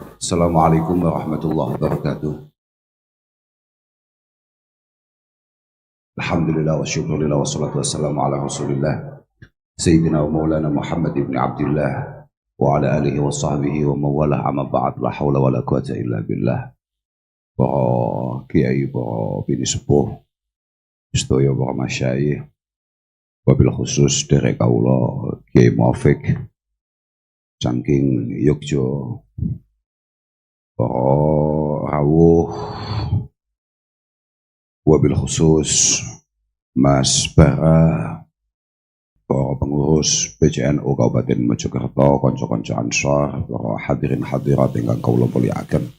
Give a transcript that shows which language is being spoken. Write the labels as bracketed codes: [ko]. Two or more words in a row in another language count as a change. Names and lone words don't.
[ar] السلام عليكم ورحمة الله وبركاته الحمد لله والشكر لله والصلاة والسلام على رسول الله سيدنا ومولانا محمد بن عبد الله وعلى آله وصحبه ومن والاه أما بعد لا حول ولا قوة إلا بالله. [jv] Para kiai, para bini sepuh, sedaya para masyayikh, [ar] وبالخصوص [jv] derek kaula Kiai Muafik saking Yogyo, para rawuh, [ar] وبالخصوص [jv] Mas Bara, para pengurus PCNU Kabupaten Mojokerto, konco-konco Ansor, para hadirin hadirat ingkang kula mulyakaken.